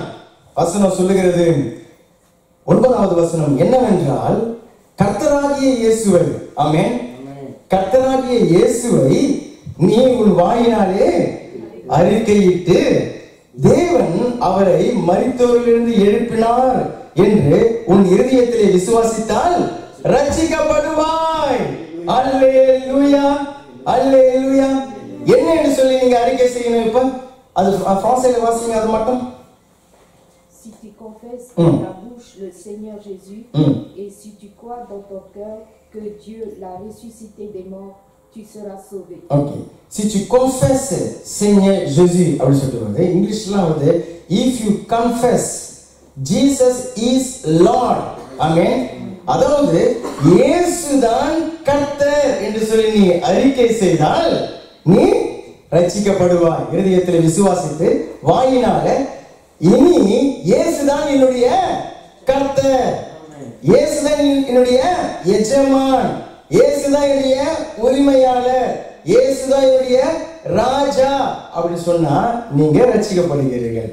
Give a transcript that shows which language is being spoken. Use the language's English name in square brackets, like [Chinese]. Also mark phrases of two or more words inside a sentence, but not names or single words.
[Tamil] வசனம் சொல்லுகிறது, 9வது வசனம் என்னவென்றால், கர்த்தராகிய இயேசுவை, ஆமென், கர்த்தராகிய இயேசுவை நீ உன் வாயினாலே அறிக்கையிட்டு தேவன் அவரை மரித்தோரிலிருந்து எழுப்பினார் என்று உன் இருதயத்திலே விசுவாசித்தால் ரட்சிக்கப்படுவாய். அல்லேலூயா, அல்லேலூயா. என்ன என்று சொல்லி நீங்க அறிக்கை செய்யணும்? இப்ப அது பிரான்சில வாசிங்க, அது மட்டும். [French] Si tu confesses dans ta bouche le Seigneur Jésus et si tu crois dans ton cœur que Dieu l'a ressuscité des morts, tu seras sauvé. OK. Si tu confesses Seigneur Jésus, [Tamil] அப்படி சொல்றது இங்கிலீஷ்ல வந்து [English] if you confess Jesus is Lord, [Tamil] ஆமென், அதாவது இயேசுதான் கர்த்தர் என்று சொல்லி நீ அறிக்கை செய்தால் நீ ரட்சிக்கப்படுவாய். இருதயத்தில் விசுவாசித்து வாயினால இனி இயேசுதான் என்னுடைய கர்த்தர், இயேசுதான் என்னுடைய எஜமான், இயேசுதான் என்னுடைய உரிமையாளர், இயேசுதான் என்னுடைய ராஜா அப்படி சொன்னா நீங்க ரட்சிக்கப்படுகிறீர்கள்.